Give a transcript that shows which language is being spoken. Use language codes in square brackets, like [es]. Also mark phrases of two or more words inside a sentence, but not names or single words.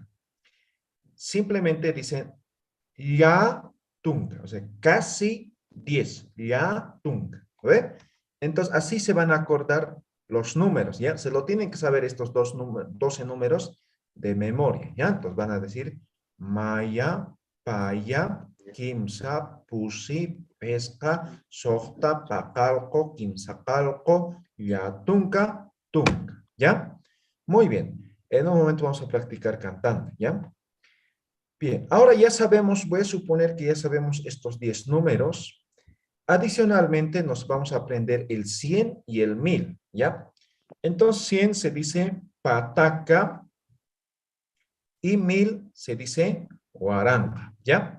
[es] Simplemente dicen [ay] ya tunca, [es] o sea, casi 10, [ay] ya tunca, [es] ¿ve? Entonces, así se van a acordar los números, ¿ya? Se lo tienen que saber estos 12 números de memoria, ¿ya? Entonces van a decir [ay] maya, paya, kimsa, pusi, pesca, sohta, pacalco, kimsacalco, ya tunca, tunca, [es] ¿ya? Muy bien. En un momento vamos a practicar cantando, ¿ya? Bien, ahora ya sabemos, voy a suponer que ya sabemos estos 10 números. Adicionalmente, nos vamos a aprender el 100 y el 1000, ¿ya? Entonces, 100 se dice pataca y 1000 se dice guaranga, ¿ya?